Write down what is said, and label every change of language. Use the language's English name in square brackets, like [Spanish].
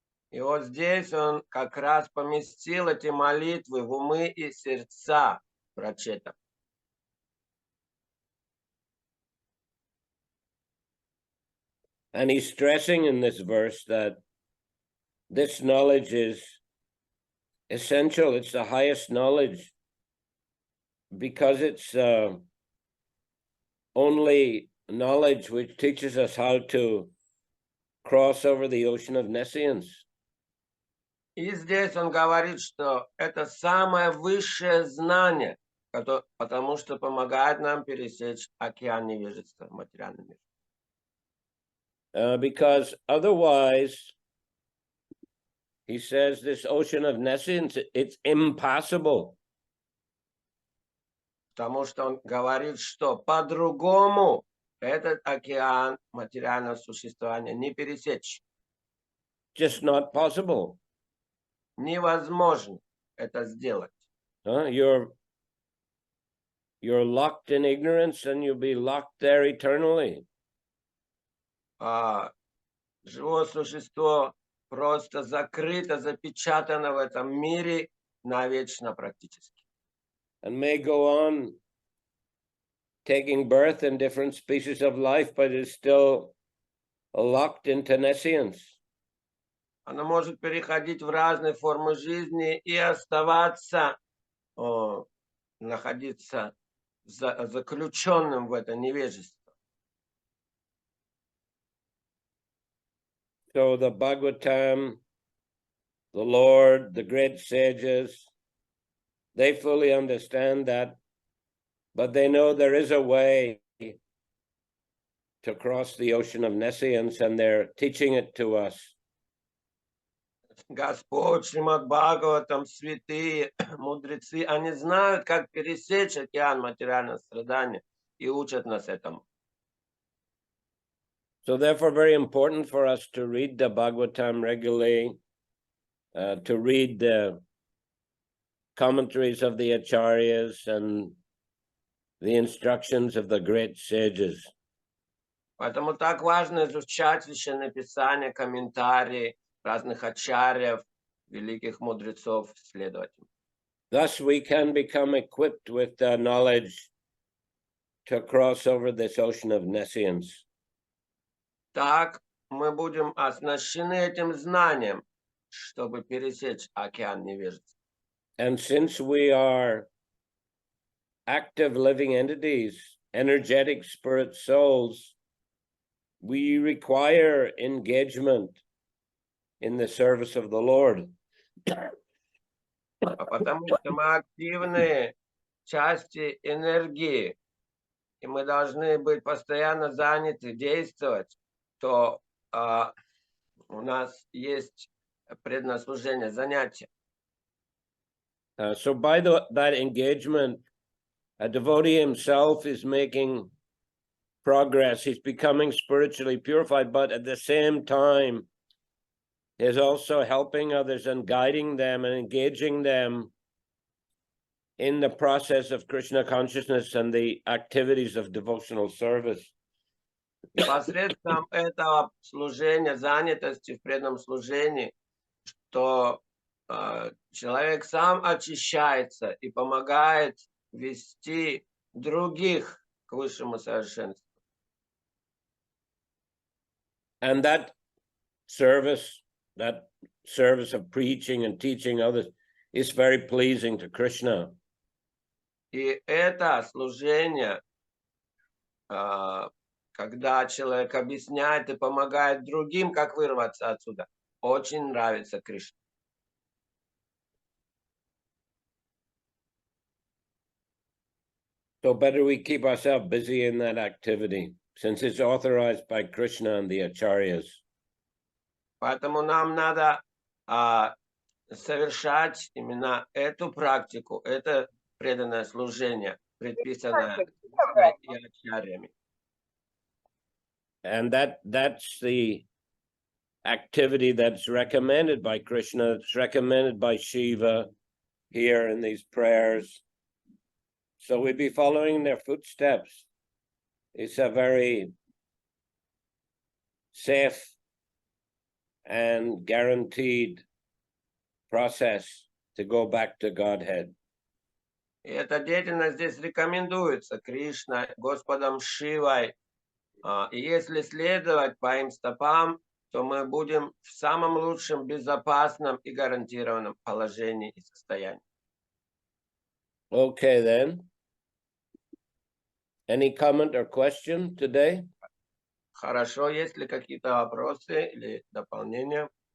[Russian] И вот здесь он как раз поместил эти молитвы в умы и сердца прачетов. [English] And he's stressing in this verse that this knowledge is essential. It's the highest knowledge because it's only knowledge which teaches us how to cross over the ocean of nescience. [Russian] И здесь он говорит, что это самое высшее знание, потому что помогает нам пересечь океан невежества в материальном мире. [English] Because otherwise, he says, this ocean of nescience, it's impossible. [Russian] Потому что он говорит, что по-другому этот океан материального существования не пересечь. [English] Just not possible. [Russian] Невозможно это сделать. [English] You're locked in ignorance and you'll be locked there eternally. [Russian] Живое существо просто закрыто, запечатано в этом мире навечно практически. [English] And may go on taking birth in different species of life, but is still locked into nescience. [Russian] Она может переходить в разные формы жизни и оставаться, находиться заключенным в это невежество. [English] So the Bhagavatam, the Lord, the great sages, they fully understand that, but they know there is a way to cross the ocean of nescience, and they're teaching it to us. [Russian] Господь, Шримад Бхагаватам, святые, мудрецы, они знают, как пересечь океан материального страдания и учат нас этому. [English] So therefore, very important for us to read the Bhagavatam regularly, to read the commentaries of the acharyas and the instructions of the great sages. [Russian] Поэтому так важно изучать Священное Писание, комментарии разных ачарьев, великих мудрецов, следователей. [English] Thus we can become equipped with the knowledge to cross over this ocean of nescience. [Russian] Так мы будем оснащены этим знанием, чтобы пересечь океан невежества. [English] And since we are active living entities, energetic spirit souls, we require engagement in the service of the Lord. [Russian] Потому что мы активные части энергии, и мы должны быть постоянно заняты, действовать, то у нас есть предназначение, занятие. [English] So by that engagement, a devotee himself is making progress. He's becoming spiritually purified, but at the same time, is also helping others and guiding them and engaging them in the process of Krishna consciousness and the activities of devotional service. [Russian] И посредством этого служения, занятости в преданном служении, что человек сам очищается и помогает вести других к высшему совершенству. [English] And that service of preaching and teaching others is very pleasing to Krishna. [Russian] И это служение, когда человек объясняет и помогает другим, как вырваться отсюда, очень нравится Кришне. [English] So better we keep ourselves busy in that activity, since it's authorized by Krishna and the acharyas. [Russian] Поэтому нам надо совершать именно эту практику, это преданное служение, предписанное и ачарьями. [English] And that's the activity that's recommended by Krishna, it's recommended by Shiva here in these prayers. So we'd be following their footsteps. It's a very safe and guaranteed process to go back to Godhead. [Russian] И эта деятельность здесь рекомендуется Кришной, Господом Шивой. И если следовать по им стопам, то мы будем в самом лучшем, безопасном и гарантированном положении и состоянии. [English] Okay, then. Any comment or question today? [Russian] Хорошо, есть ли какие-то вопросы или дополнения?